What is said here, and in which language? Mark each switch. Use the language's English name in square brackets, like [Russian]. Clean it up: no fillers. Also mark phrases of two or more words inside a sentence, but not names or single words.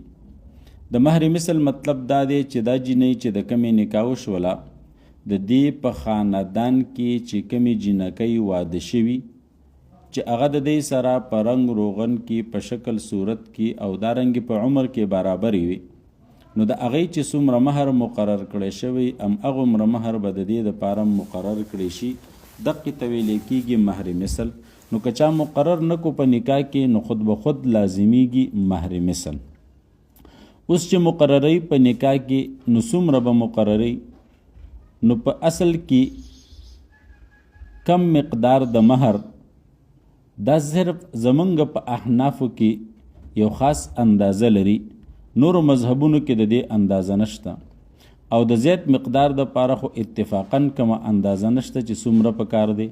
[Pashto] د مهر مثل مطلب دا دی چې دا جینۍ چې د کمې نکاح وشوله، د دې په خاندان کې چې کمې جینکۍ واده شوي چې هغه د دې سره په رنګ روغن کې، په شکل صورت کې او دارنګې په عمر کې برابرې وي، نو د هغې چې څومره مهر مقرر کړی شوی هغومره مهر به د دې دپاره مقرر کړی شي. دقې ته ویلی کیږي مهر مثل. نو که چا مقرر نه کو په نکاح کې، نو خود به خود لازمیږي مهر مثل. اوس چې مقرری په نکاح کې، نو څومره به مقرری؟ نو په اصل کې کم مقدار د مهر دا صرف زمونږ په احنافو کې یو خاص اندازه لري، نورو مذهبونو کې د دې اندازه نشته، او د زیات مقدار د پاره خو اتفاقا کومه اندازه نشته چې څومره پکار دی.